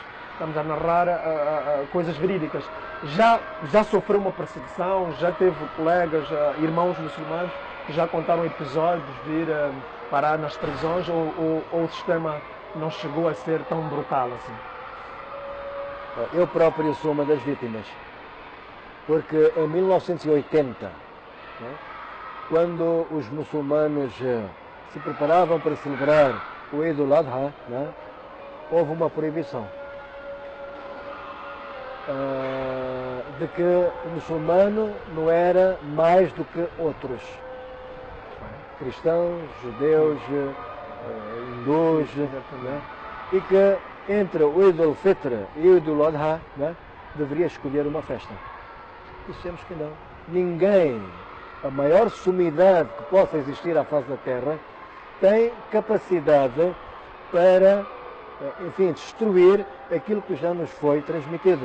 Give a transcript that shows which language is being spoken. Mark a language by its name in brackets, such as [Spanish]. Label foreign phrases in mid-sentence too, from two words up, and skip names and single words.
[Portuguese] Estamos a narrar coisas verídicas. Já sofreu uma perseguição, já teve colegas, irmãos muçulmanos que já contaram episódios de ir parar nas prisões ou o sistema não chegou a ser tão brutal assim? Eu próprio sou uma das vítimas, porque em 1980, né, quando os muçulmanos se preparavam para celebrar o Eid al-Adha, né, houve uma proibição de que o muçulmano não era mais do que outros. Cristãos, judeus, hindus, né? E que entre o Eid al-Fitr e o Eid al-Adha, né, deveria escolher uma festa. Dissemos que não. Ninguém, a maior sumidade que possa existir à face da Terra, tem capacidade para, enfim, destruir aquilo que já nos foi transmitido.